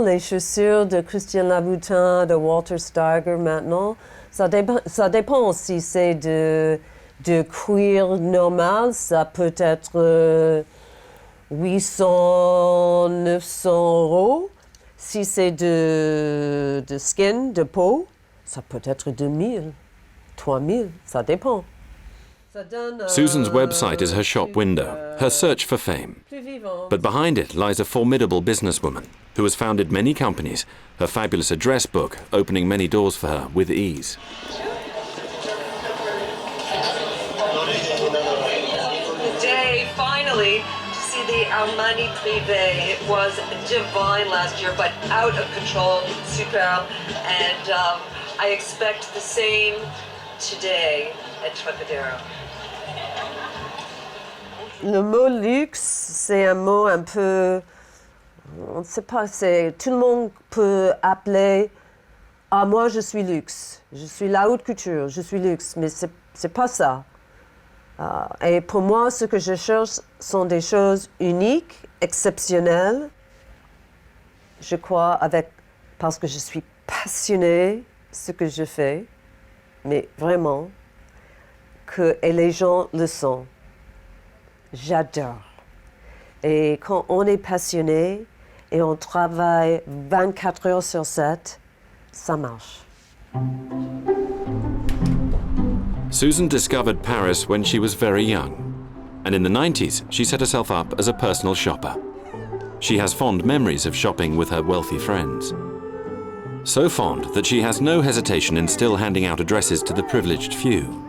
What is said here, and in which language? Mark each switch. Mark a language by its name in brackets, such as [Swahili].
[French] Les chaussures de Christian Louboutin, de Walter Steiger maintenant, ça dépend si c'est de cuir normal, ça peut être 800, 900 euros. Si c'est de skin, de peau, ça peut être 2000, 3000, ça dépend. [English] Susan's website is her shop window, her search for fame. But behind it lies a formidable businesswoman who has founded many companies, her fabulous address book opening many doors for her with ease. Today, finally, to see the Armani Privé. It was divine last year, but out of control, superb, and I expect the same today at Trocadero. [French] Le mot luxe, c'est un mot un peu, on ne sait pas, tout le monde peut appeler « Ah, moi je suis luxe, je suis la haute couture, je suis luxe », mais c'est pas ça. Et pour moi, ce que je cherche sont des choses uniques, exceptionnelles. Je crois parce que je suis passionnée de ce que je fais, mais vraiment, et les gens le sont. J'adore. Et quand on est passionné et on travaille 24 heures sur 7, ça marche. [English] Susan discovered Paris when she was very young, and in the 90s she set herself up as a personal shopper. She has fond memories of shopping with her wealthy friends. So fond that she has no hesitation in still handing out addresses to the privileged few.